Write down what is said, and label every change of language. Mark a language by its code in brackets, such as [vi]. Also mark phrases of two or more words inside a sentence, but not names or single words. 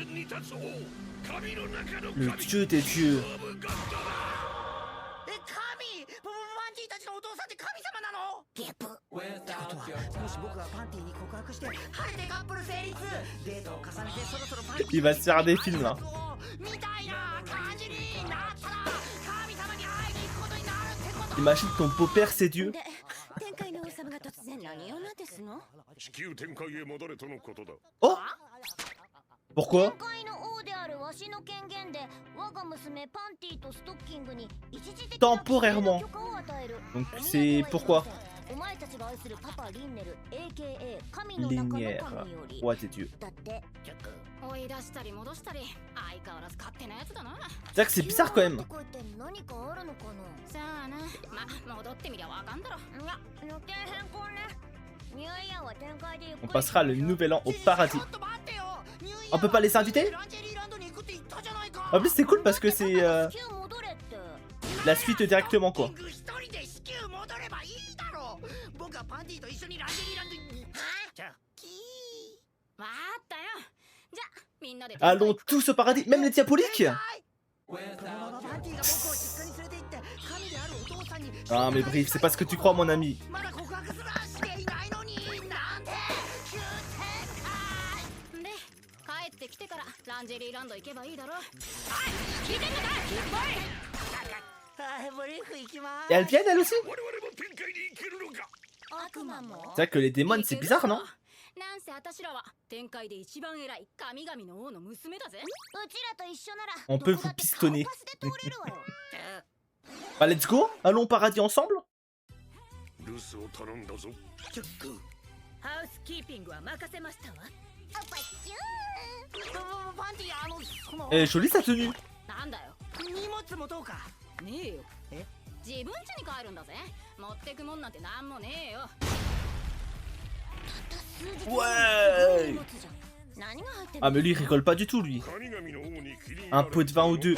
[fr] Le dieu des dieux. [ja] ンティたちのお父さんって神様なの？ゲップってことはもし僕がパンティに告白して晴れてカップル成立、デートを重ねてそろそろパンティ [fr] Il va se faire des films là. [ja] みたいな感じになったら神様に会いに行くことになるってこと。 [fr] Imagine ton beau-père c'est Dieu. [ja] で天界の王様が突然何をなんですの？地球天界へ戻れとのことだ。 [fr] Oh Pourquoi? [ja] 天界の王であるわしの権限で我が娘パンティとストッキングに一時的な [fr] Temporairement. [ja] 許可を与える。 [fr] Donc c'est pourquoi? [ja] お前たちが愛するパパリンネル AKA 神の中の神よ [fr] Linéaire. [ja] り [fr] Roi des dieux. [ja] だって追い出したり戻したり相変わらず勝手なやつだな。 C'est-à-dire que c'est bizarre quand même. とこって何かあるのかな。さあな、ま戻ってみりゃわかんだろ。いや予定変更ね。ニューイヤーは天界でゆっく [fr] On [ja] り [fr] passera le nouvel an au paradis. [ja] ちょっと待ってよ。 [fr] On peut pas les inviter? [ja] ランジェリーランドに行くって言ったじゃないか。 [fr] En plus c'est cool parce que c'est [ja] 地球戻れって。 [fr] la suite directement quoi. [ja] 一人で至急戻ればいいだろう。僕はパンティと一緒にランジェリーランドに。じゃあキー。わかったよ。じゃあみんなで [fr] Allons tous au paradis, même les diaboliques. [ja] このままパンティが僕を実家に連れて行って神であるお父さんに。 [fr] Ah mais bref, c'est pas ce que tu crois mon ami. [ja] まだ告白すらしていないのになんて急展開。で帰ってきてからランジェリーランド行けばいいだろ。はい、聞いてんのかい。はい、ブリーフ行きま [fr] Et [ja] す。 [fr] elles viennent elles aussi? [ja] 我々も天界に行けるのか。悪魔も [fr] C'est vrai que les démons c'est bizarre non? [ja] なんせ私らは天界で一番偉い神々の王の娘だぜ。うちらと一緒なら [fr] On peut [ja] どこだって [fr] vous pistonner. [ja] 顔パスで通れるわよ。 [fr] Bah [en] let's go, [fr] allons au paradis ensemble. [ja] 留守を頼んだぞ。ハウスキーピングは任せましたわ。あっぱっちゅパンティその [fr] Eh jolie sa tenue. [ja] なんだよ。荷物もどうか。ねえよ。え？自分家に帰るんだぜ。持ってくもんなんてなんもねえよ。 [fr] Ouais. [ja] 何が入ってる [fr] Ah mais lui il rigole pas du tout lui. [ja] 神々の王に気に入 [fr] Un [ja] られ [fr] pot de vin ou deux.